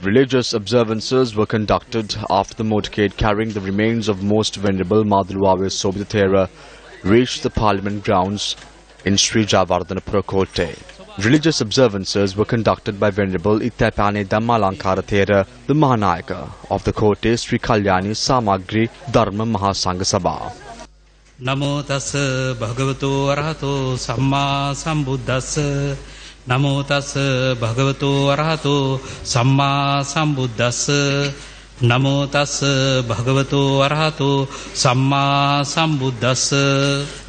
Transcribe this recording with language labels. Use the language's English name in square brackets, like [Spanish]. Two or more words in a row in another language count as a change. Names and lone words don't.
[English] Religious observances were conducted after the motorcade carrying the remains of Most Venerable Madhuluave Sobhitathera reached the Parliament grounds in Sri Javardhanapura Kotte. Religious observances were conducted by Venerable Ittapane Dhammalankara Thera, the Mahanayaka of the Kotte Sri Kalyani Samagri Dharma Mahasangha Sabha. [Pali] Namo tassa bhagavato arahato samma sambuddhassa. Namo tassa bhagavato arahato samma sambuddhassa. Namo tassa bhagavato arahato samma sambuddhassa.